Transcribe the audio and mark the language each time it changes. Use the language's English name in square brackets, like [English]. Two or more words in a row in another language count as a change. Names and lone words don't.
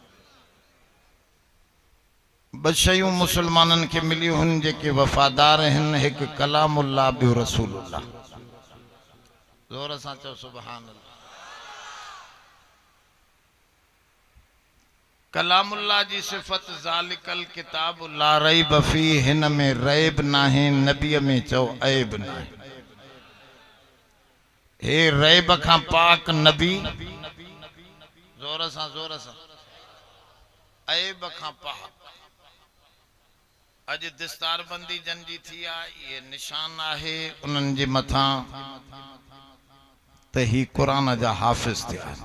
[Sindhi] ॿ शयूं मुसलमाननि खे मिलियूं आहिनि जेके वफ़ादार आहिनि, हिकु कलामुल्लाह, ॿियो रसूलुल्लाह। ज़ोर सां चओ [Arabic] سبحان الله. [Sindhi] कलामुल्लाह जी सिफ़त [Arabic] ذلك الكتاب لا ريب في, [Sindhi] हिन में रैब नाहे, नबीअ में चओ ऐब नाहे। हे रैब खां पाक नबी, ज़ोर सां ऐब खां पाक। अज दिस्तारबंदी जन जी थी आहे, ये निशान आहे उन्हनि जे मथां त ही कुरान जा हाफ़िज़ थिया।